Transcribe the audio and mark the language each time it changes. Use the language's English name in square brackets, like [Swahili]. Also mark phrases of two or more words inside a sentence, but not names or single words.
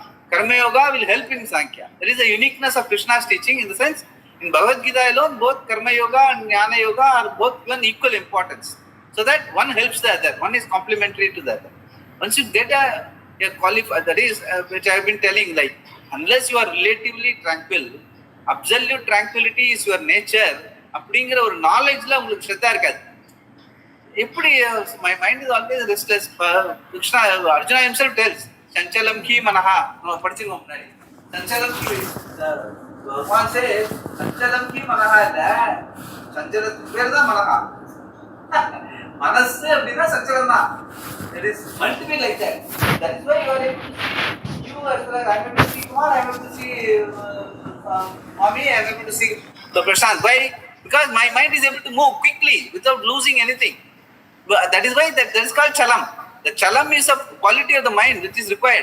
[English] Karma Yoga will help in Sankhya. There is a uniqueness of Krishna's teaching in the sense, in Bhagavad Gita alone, both Karma Yoga and Jnana Yoga are both given equal importance. So that one helps the other, one is complementary to the other. Once you get a qualified, that is, which I have been telling, like, unless you are relatively tranquil, absolute tranquility is your nature, [Tamil] அப்படிங்கிற ஒரு நாலேஜ்ல உங்களுக்கு ஸ்ரத்தா இருக்காது. [English] எப்படி my mind is always restless. Krishna, Arjuna himself tells, [Sanskrit] चञ्चलम् कि मनः. [Tamil] நம்ம படிச்சிருக்கோம் முன்னாடி. [Sanskrit] चञ्चलम् कि, [English] Bhagwan says, [Sanskrit] चञ्चलम् कि मनः [Tamil] இல்ல, சஞ்சலத்துக்கு பேர் தான் மனஹா. Manasu அப்படினா சச்சலம் தான். [English] It is meant to be like that. That is why you are able to see. You as well as I am able to see Kumar, I am able to see Mami, I am able to see the Prashant. Why? Because my mind is able to move quickly without losing anything. That is why that is called chalam. The chalam is a quality of the mind which is required.